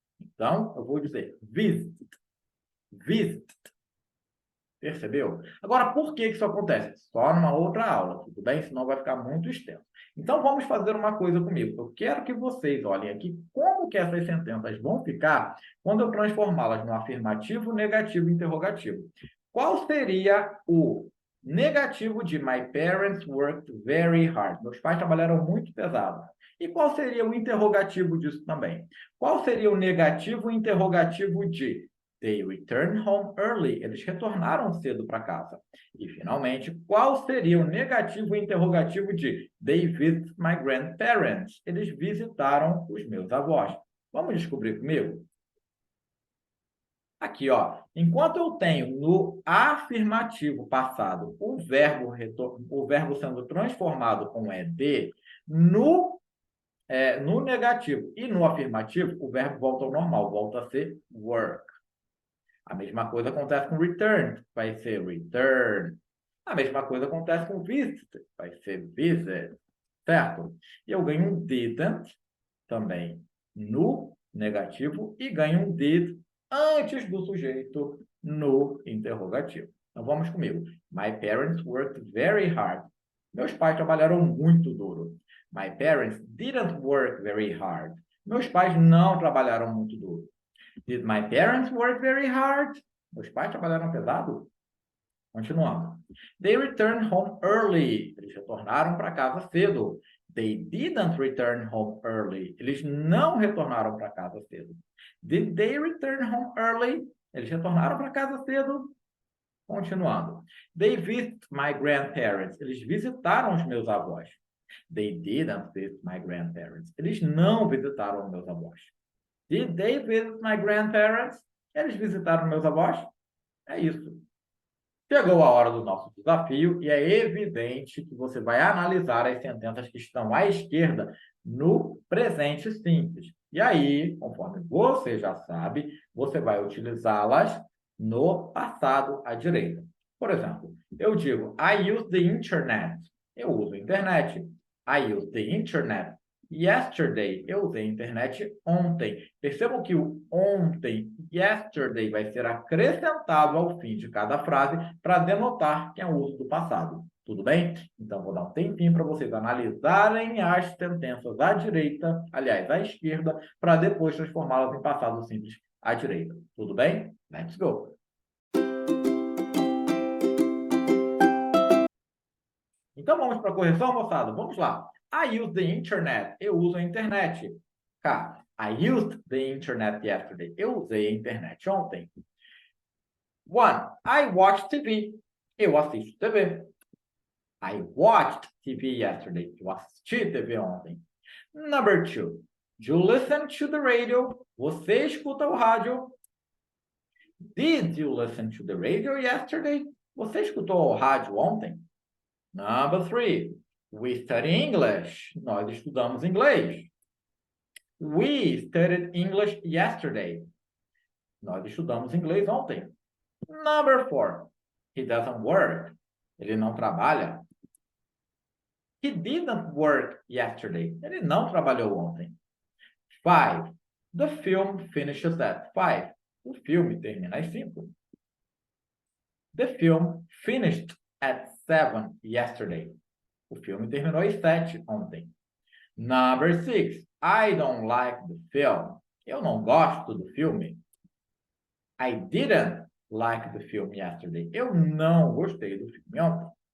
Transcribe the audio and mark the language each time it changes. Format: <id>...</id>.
<pt>Então, eu vou dizer visit. Visit. Percebeu? Agora, por que isso acontece? Só numa outra aula, tudo bem? Senão vai ficar muito extenso. Então, vamos fazer uma coisa comigo. Eu quero que vocês olhem aqui como que essas sentenças vão ficar quando eu transformá-las no afirmativo, negativo e interrogativo. Qual seria o negativo de</pt> <en>My parents worked very hard?</en> <pt>Meus pais trabalharam muito pesado. E qual seria o interrogativo disso também? Qual seria o negativo e interrogativo de</pt> <en>They returned home early.</en> <pt>Eles retornaram cedo para casa. E, finalmente, qual seria o negativo e interrogativo de</pt> <en>They visit my grandparents?</en> <pt>Eles visitaram os meus avós. Vamos descobrir comigo? Aqui, ó. Enquanto eu tenho no afirmativo passado o verbo sendo transformado com ED, no negativo e no afirmativo, o verbo volta ao normal, volta a ser work. A mesma coisa acontece com return, vai ser return. A mesma coisa acontece com visit, vai ser visit, certo? E eu ganho um didn't também no negativo e ganho um did antes do sujeito no interrogativo. Então, vamos comigo.</pt> <en>My parents worked very hard.</en> <pt>Meus pais trabalharam muito duro.</pt> <en>My parents didn't work very hard.</en> <pt>Meus pais não trabalharam muito duro.</pt> <en>Did my parents work very hard?</en> <pt>Meus pais trabalharam pesado? Continuando.</pt> <en>They returned home early.</en> <pt>Eles retornaram para casa cedo.</pt> <en>They didn't return home early.</en> <pt>Eles não retornaram para casa cedo.</pt> <en>Did they return home early?</en> <pt>Eles retornaram para casa cedo? Continuando.</pt> <en>They visit my grandparents.</en> <pt>Eles visitaram os meus avós.</pt> <en>They didn't visit my grandparents.</en> <pt>Eles não visitaram os meus avós.</pt> <en>Did they visit my grandparents?</en> <pt>Eles visitaram meus avós? É isso. Chegou a hora do nosso desafio e é evidente que você vai analisar as sentenças que estão à esquerda no presente simples. E aí, conforme você já sabe, você vai utilizá-las no passado à direita. Por exemplo, eu digo</pt> <en>I use the internet.</en> <pt>Eu uso a internet.</pt> <en>I use the internet yesterday.</en> <pt>Eu usei a internet ontem. Percebam que o ontem, yesterday, vai ser acrescentado ao fim de cada frase para denotar que é o uso do passado. Tudo bem? Então, vou dar um tempinho para vocês analisarem as sentenças à direita, aliás, à esquerda, para depois transformá-las em passado simples à direita. Tudo bem?</pt> <en>Let's go!</en> <pt>Então, vamos para a correção, moçada? Vamos lá.</pt> <en>I use the internet.</en> <pt>Eu uso a internet. K.</pt> <en>I used the internet yesterday.</en> <pt>Eu usei a internet ontem.</pt> <en>1. I watched TV.</en> <pt>Eu assisto TV.</pt> <en>I watched TV yesterday.</en> <pt>Eu assisti TV ontem.</pt> <en>Number 2. You listen to the radio.</en> <pt>Você escuta o rádio.</pt> <en>Did you listen to the radio yesterday?</en> <pt>Você escutou o rádio ontem?</pt> <en>Number 3. We study English.</en> <pt>Nós estudamos inglês.</pt> <en>We studied English yesterday.</en> <pt>Nós estudamos inglês ontem.</pt> <en>Number 4. He doesn't work.</en> <pt>Ele não trabalha.</pt> <en>He didn't work yesterday.</en> <pt>Ele não trabalhou ontem.</pt> <en>5. The film finishes at 5.</en> <pt>O filme termina às 5.</pt> <en>The film finished at 7 yesterday.</en> <pt>O filme terminou às 7 ontem.</pt> <en>Number 6. I don't like the film.</en> <pt>Eu não gosto do filme.</pt> <en>I didn't like the film yesterday.</en> <pt>Eu não gostei do filme ontem.</pt>